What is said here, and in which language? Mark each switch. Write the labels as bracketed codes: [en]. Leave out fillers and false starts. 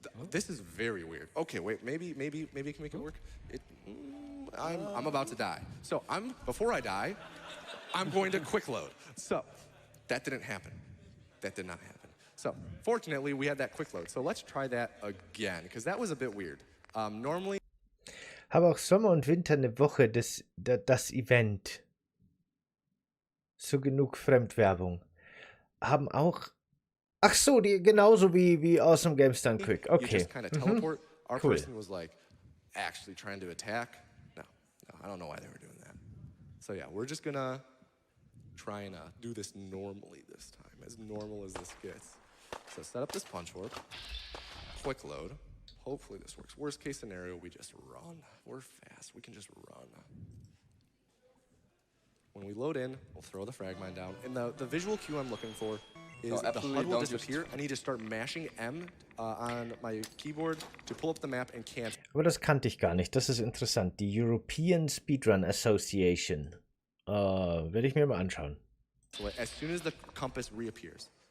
[en] This is very weird. Okay, wait. Maybe it can make it work. I'm about to die. So before I die, I'm going to quick load. So that didn't happen. That did not happen. So fortunately, we had that quick load. So let's try that again, because that was a bit weird. Normally. [de] Habe auch Sommer und Winter eine Woche das Event. So genug Fremdwerbung. Haben auch. Ach so, die genauso wie aus dem Games Done Quick. Okay. [en] You just kind of teleport. Our person was like actually trying to attack. No, I don't know why they were doing that. So yeah, we're just gonna try and do this normally this time, as normal as this gets. So set up this punch warp, quick load. Hopefully this works. Worst case scenario, we just run. We're fast. We can just run. When we load in, we'll throw the frag mine down. And the visual cue I'm looking for is the HUD will disappear. I need to start mashing M on my keyboard to pull up the map and cancel. [de] Aber das kannte ich gar nicht. Das ist interessant. Die European Speedrun Association. Werde ich mir mal anschauen. [en] So as soon as the compass reappears.